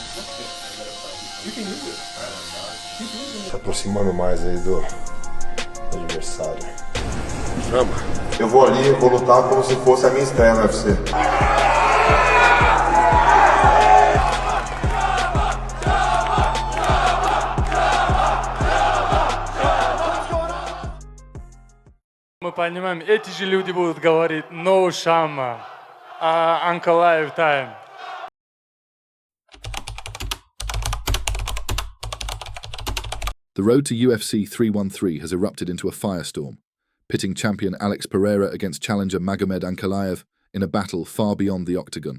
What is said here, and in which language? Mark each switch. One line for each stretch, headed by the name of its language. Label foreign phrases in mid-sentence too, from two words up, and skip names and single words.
Portuguese: Se aproximando mais aí do adversário. Chama. Eu vou ali, vou lutar como se fosse a minha estreia no UFC.
Russian: Мы понимаем, эти же люди будут говорить «no shama», Ankalaev time.
English: The road to UFC 313 has erupted into a firestorm, pitting champion Alex Pereira against challenger Magomed Ankalaev in a battle far beyond the octagon.